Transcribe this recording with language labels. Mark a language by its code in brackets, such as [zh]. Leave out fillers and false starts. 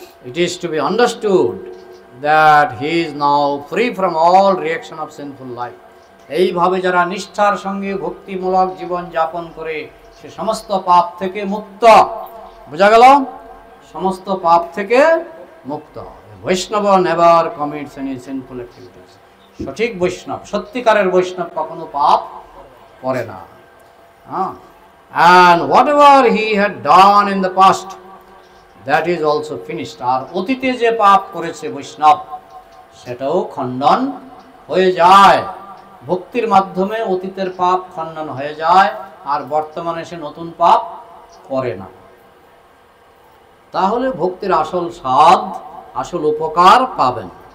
[en] It is to be understood that he is now free from all reaction of sinful life. [bn] এইভাবে যারা নিষ্ঠার সঙ্গে ভক্তিমূলক জীবন যাপন করে, সে সমস্ত পাপ থেকে মুক্ত। বোঝা গেল? সমস্ত পাপ থেকে মুক্ত। [en] Vaishnav never commits any sinful activities. [bn] সঠিক বৈষ্ণব, সত্যিকারের বৈষ্ণব কখনো পাপ করে না। হ্যাঁ, [en] and whatever he had done in the past, that is also finished. [bn] আর অতীতে যে পাপ করেছে বৈষ্ণব, সেটাও খণ্ডন হয়ে যায়। ভক্তির মাধ্যমে অতীতের পাপ খণ্ডন হয়ে যায়, আর বর্তমানে সে নতুন পাপ করে না। তাহলে ভক্তির আসল স্বাদ, আসল উপকার পাবেন।